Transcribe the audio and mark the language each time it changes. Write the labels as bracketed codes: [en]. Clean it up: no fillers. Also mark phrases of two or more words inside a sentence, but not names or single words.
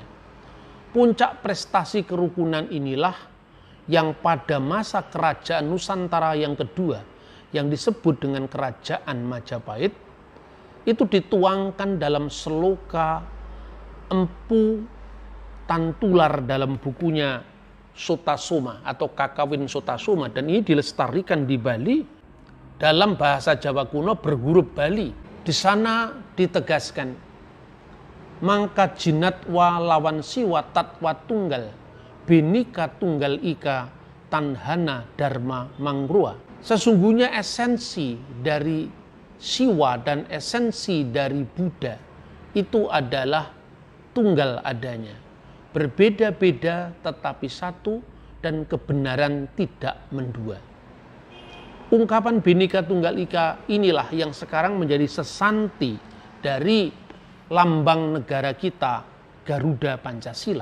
[id] Puncak prestasi kerukunan inilah yang pada masa kerajaan Nusantara yang kedua, yang disebut dengan Kerajaan Majapahit, itu dituangkan dalam seloka Empu Tantular dalam bukunya Sutasoma atau Kakawin Sutasoma, dan ini dilestarikan di Bali dalam bahasa Jawa kuno berhuruf Bali. Di sana ditegaskan, [kaw] mangka jinatwa lawan siwa tatwa tunggal, binika tunggal ika tanhana dharma mangrua. [id] Sesungguhnya esensi dari siwa dan esensi dari Buddha itu adalah tunggal adanya. Berbeda-beda tetapi satu, dan kebenaran tidak mendua. Ungkapan Bhinneka Tunggal Ika inilah yang sekarang menjadi sesanti dari lambang negara kita, Garuda Pancasila.